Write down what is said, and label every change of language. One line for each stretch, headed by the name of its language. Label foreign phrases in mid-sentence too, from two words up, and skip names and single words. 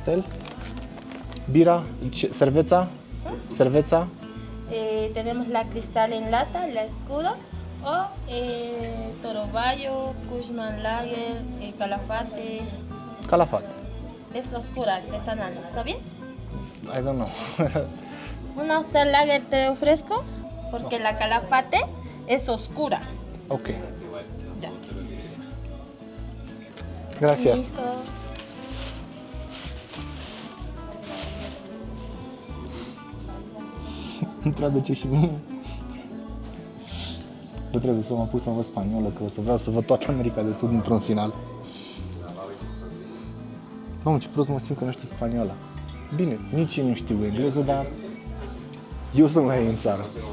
Spanish: Pastel. Pastel. Bira, cerveza. Cerveza? Tenemos la Cristal en lata, la Escudo, o Toro Bayo, Cushman Lager, Calafate. Calafate. Es oscura, artesanal, ¿está bien?
English: I don't know.
Spanish: Una Oster Lager te ofrezco, porque la Calafate es oscura. Ok. Ya. Gracias. Listo.
Romanian: Îmi traduce și mie. Nu trebuie să mă pun să învăț spaniolă, că o să vreau să văd toată America de Sud într-un final. Mamă, ce prost mă simt că nu știu spaniolă. Bine, nici eu nu știu engleză, dar eu sunt la ei în țară.